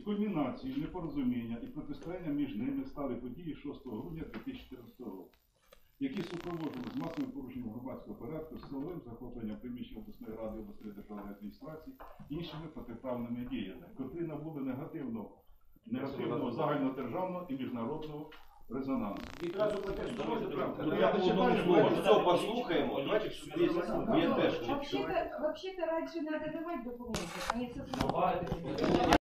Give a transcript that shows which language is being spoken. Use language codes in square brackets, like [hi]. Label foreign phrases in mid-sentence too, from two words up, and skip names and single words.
[uk] Кульмінацією непорозуміння і протистояння між ними стали події 6 грудня 2014 року, які супроводжували з масовим порушенням громадського порядку, силовим захопленням приміщення обласної ради, обласної державної адміністрації, іншими протиправними діями, котрі набули негативного загальнодержавного і міжнародного резонансу. Відразу протестувати. Все послухаємо. [ru] Вообще-то раньше надо давать документы, а не создавать.